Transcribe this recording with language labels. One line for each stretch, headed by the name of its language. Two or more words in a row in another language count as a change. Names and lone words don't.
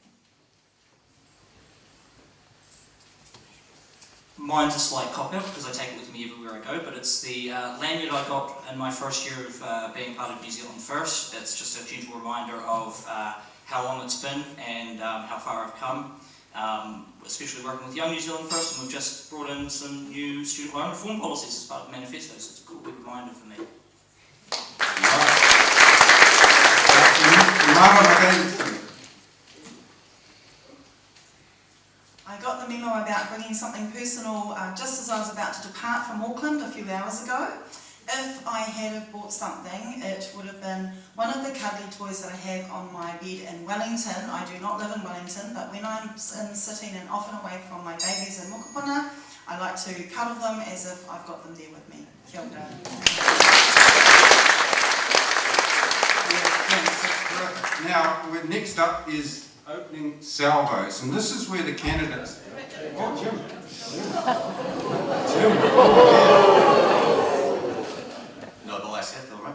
English: Mine's a slight cop-out because I take it with me everywhere I go, but it's the lanyard I got in my first year of being part of New Zealand First. It's just a gentle reminder of how long it's been and how far I've come, especially working with Young New Zealand First, and we've just brought in some new student loan reform policies as part of the manifesto, so it's a cool big reminder for me. Marama Davidson. I got the memo about bringing something personal just as I was about to depart from Auckland a few hours ago. If I had have bought something, it would have been one of the cuddly toys that I have on my bed in Wellington. I do not live in Wellington, but when I'm sitting and often away from my babies in Mokopuna, I like to cuddle them as if I've got them there with me.
Māori: Kia ora.
English: Now, next up is opening salvos, and this is where the candidates... Oh, Jim. No, the last set, right?